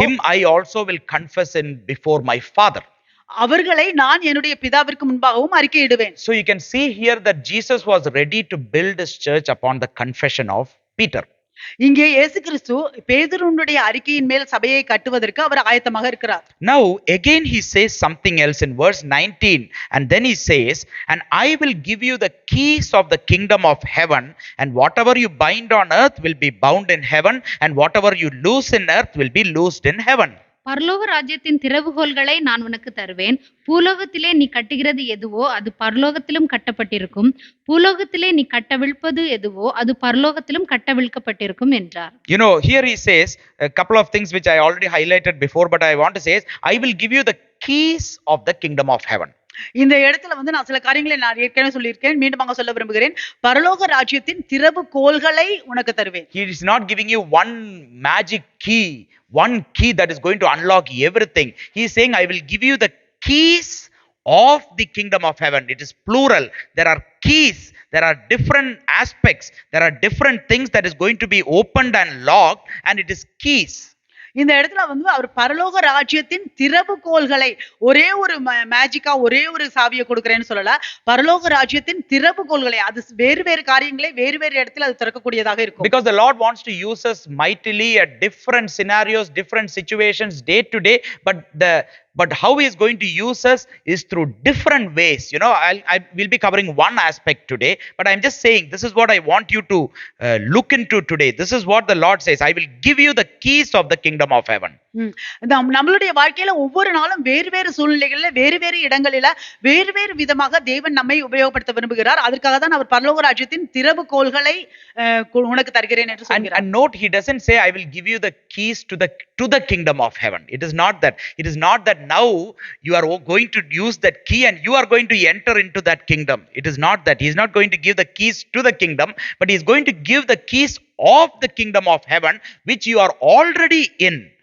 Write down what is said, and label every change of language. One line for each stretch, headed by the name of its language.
English: him I also will confess in before my Father.
Tamil: அவர்களை நான் என்னுடைய பிதாவிற்கு முன்பாகவும் அறிக்கையிடுவேன்.
English: So you can see here that Jesus was ready to build his church upon the confession of Peter.
Tamil: இங்கே இயேசு கிறிஸ்து பேதுருவினுடைய அறிக்கையின் மேல் சபையை கட்டுவதற்கு அவர் ஆயத்தமாக இருக்கிறார்.
English: Now again he says something else in verse 19, and then he says, and I will give you the keys of the kingdom of heaven, and whatever you bind on earth will be bound in heaven, and whatever you loose in earth will be loosed in heaven.
Tamil: பரலோக ராஜ்யத்தின் திறவுகோல்களை நான் உனக்கு தருவேன். பூலோகத்திலே நீ கட்டுகிறது எதுவோ அது பரலோகத்திலும் கட்டப்பட்டிருக்கும், பூலோகத்திலே நீ கட்டவிழ்ப்பது எதுவோ அது பரலோகத்திலும் கட்டவிழ்க்கப்பட்டிருக்கும் என்றார்.
English: Here he says a couple of things which I already highlighted before, but I want to say is, I will give you the keys of the kingdom of heaven.
Tamil: இந்த இடத்துல நான் சில காரியங்களை நான் ஏற்கனவே சொல்லியிருக்கேன், மீண்டுமாக சொல்ல விரும்புகிறேன். பரலோக ராஜ்யத்தின் திறவுகோல்களை உனக்கு தருவேன்.
English: He is not giving you one magic key, one key that is going to unlock everything. He is saying, I will give you the keys of the kingdom of heaven. It is plural. There are keys. There are different aspects. There are different things that is going to be opened and locked, and it is keys.
Tamil: இந்த இடத்துல அவர் பரலோக ராஜ்யத்தின் திறவுகோல்களை ஒரே ஒரு மேஜிக்கா ஒரே ஒரு சாவியை கொடுக்கிறேன்னு சொல்லல, பரலோக ராஜ்யத்தின் திறவுகோல்களை அது வேறு வேறு காரியங்களை வேறு வேறு இடத்துல அது திறக்கக்கூடியதாக இருக்கும்.
English: Because the Lord wants to use us mightily at different scenarios, different situations, day to day, but how he is going to use us is through different ways. I will be covering one aspect today, but I'm just saying this is what I want you to look into today. This is what the Lord says, I will give you the keys of the kingdom of heaven.
Tamil: நம்மளுடைய வாழ்க்கையில ஒவ்வொரு நாளும் வேறு வேறு சூழ்நிலைகளில் வேறு வேறு இடங்களில வேறு வேறு விதமாக தேவன் நம்மை உபயோகப்படுத்த விரும்புகிறார். அதற்காக தான் அவர் பரலோக ராஜ்யத்தின் திறவுகோல்களை உனக்கு தருகிறேன் என்று சொல்கிறார்.
English: And note, he doesn't say I will give you the keys to the kingdom of heaven. It is not that. It is not that now you are going to use that key and you are going to enter into that kingdom. It is not that. He is not going to give the keys to the kingdom, but he is going to give the keys of the kingdom of heaven, which you are already in.